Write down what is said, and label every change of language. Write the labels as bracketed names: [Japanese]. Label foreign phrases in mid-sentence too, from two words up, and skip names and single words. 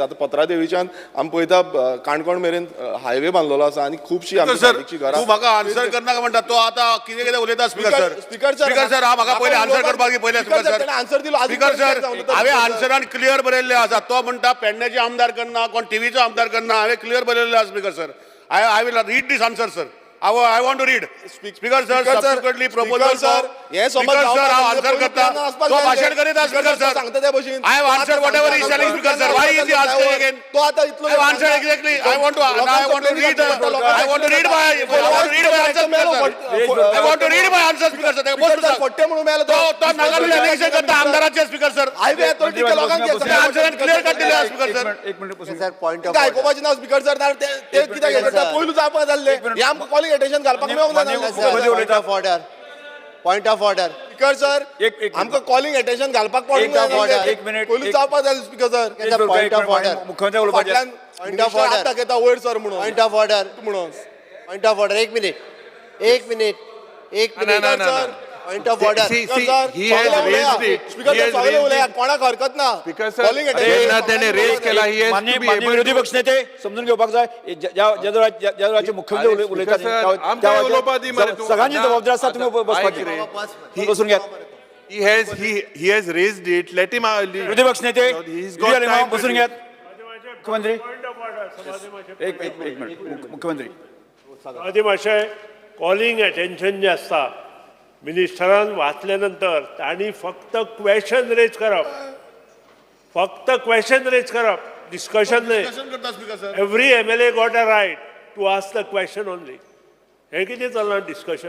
[Konkani] आतां पत्रादेवीच्यान आमी पळयता काणकोण मेरेन हायवे बांदलेलो आसा आनी खुबशी आमची सायडीची घरां. तू म्हाका आन्सर करनाका म्हणटा तो आतां कितें कितें उलयता स्पीकर सर. स्पीकर सर हांव म्हाका पयलीं आन्सर करपाक दी पयलें स्पीकर सर. आन्सर दिलो स्पीकर सर हांवें आन्सरान क्लियर बरयल्लें आसा. तो म्हणटा पेडण्याचे आमदार करना, कोण टीव्हीचो आमदार करना. हांवें क्लियर बरयल्लें आसा स्पीकर सर. [English] I will read this answer sir. I want to read. Speaker sir, subsequently proposal sir. Yes, Speaker sir, I answer [Konkani] करता. तो भाषण करीत [English] Speaker sir. [Konkani] सांगता त्या भशेन. [English] I have answered whatever he is telling Speaker sir. Why is he asking again? [Konkani] तो आता इतलो [English] I have answered exactly. I want to read. I want to read my answer. I want to read my answer Speaker sir. [Konkani] फट्टे म्हणून मेलो तो नागालँड इलेक्शन करता आमदाराचे Speaker sir. हायवे अथॉरिटीच्या लोकांचे आन्सर [English] clear cut [Konkani] दिले Speaker sir. एक मिनिट [English] sir point of [Konkani] आयकोपाचें ना स्पीकर सर. ते कित्याक हें पयलू जावपाक जाल्ले. हे आमकां [English] calling attention [Konkani] घालपाक मेळोंक [English] order. point of order. [Konkani] स्पीकर सर आमकां [English] calling attention [Konkani] घालपाक पडूंक एक मिनिट. पयलू जावपाक जालें स्पीकर सर. [English] point of order. [Konkani] मुख्यमंत्री उलोवपाचें. फाटल्यान [English] Point of order. [Konkani] आतां घेता वयर सर म्हणून. [English] point of order. [Konkani] म्हणून [English] point of order. [Konkani] एक मिनिट सर. [English] point of order. [Konkani] स्पीकर सगळे उलया कोणाक हरकत ना. [English] calling attention [Konkani] माननीय विरोधी पक्ष नेते समजून घेवपाक जाय. ज्या राज्याचे मुख्यमंत्री उलयतात सगळ्यांची जबाबदारी आसा. [Marathi] तुम्ही बसपाची. बसून घ्या. [English] he has raised it. Let him [Marathi] विरोधी पक्ष नेते बसून घ्या. [Konkani] मुख्यमंत्री एक मिनिट. मुख्यमंत्री आधी मातशें [English] calling attention [Konkani] जें आसता मिनिस्टरान वाचले नंतर तांणी फक्त [English] question raise [Konkani] करप. डिस्कशन न्हय. [English] every MLA got a right to ask the question only. [Konkani] हें कितें चलना डिस्कशन.